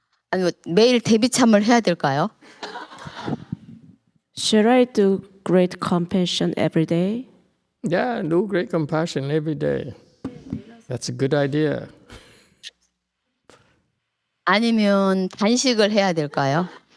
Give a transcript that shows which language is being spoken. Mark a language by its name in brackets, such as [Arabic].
[Korean] 아니, 매일 대비참을 해야 될까요? [English] Should I do great compassion every day? Yeah, do great compassion every day. That's a good idea. [Korean] 아니면 단식을 해야 될까요?